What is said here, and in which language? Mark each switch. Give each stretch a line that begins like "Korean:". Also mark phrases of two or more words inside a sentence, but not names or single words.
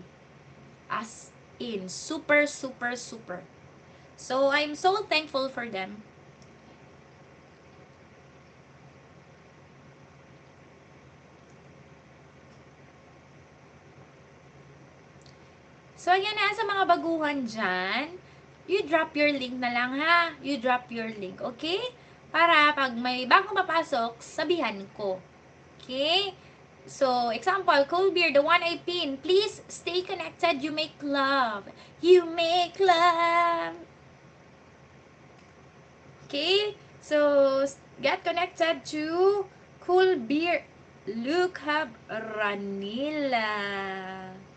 English: As in, super, super, super. So, I'm so thankful for them. So,
Filipino: ayan na sa mga baguhan dyan.
English: You drop your link
Filipino: na lang ha.
English: You drop your link, okay?
Filipino: Para pag may bagong papasok, sabihan ko.
English: Okay? So, example, cold beer, the one I pin. Please stay connected. You make love. You make love. Okay? So, get connected to Cool Beer Look Hub Ranila.